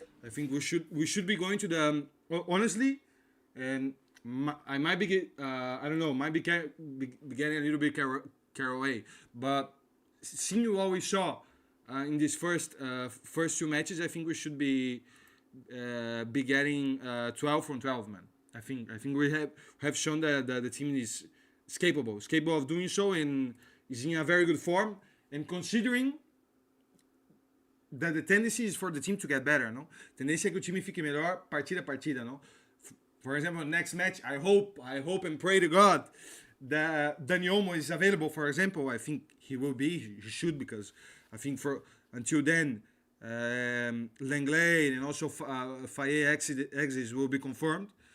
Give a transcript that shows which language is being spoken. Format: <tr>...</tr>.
<en>I think we should be going to the honestly, and I might be I don't know, might be getting a little bit carried away, but seeing what we saw in these first 2 matches, I think we should be getting 12 from 12, man. I think we have shown that the team is capable of doing so and is in a very good form. And considering that the tendency is for the team to get better, no?</en> <pt>Tendência é que o time fique melhor partida a partida, no?</pt> <en>For example, next match, I hope and pray to God that Dani Olmo is available. For example, I think he will be. He should, because I think until then, Lenglet and also Faye exits will be confirmed.</en>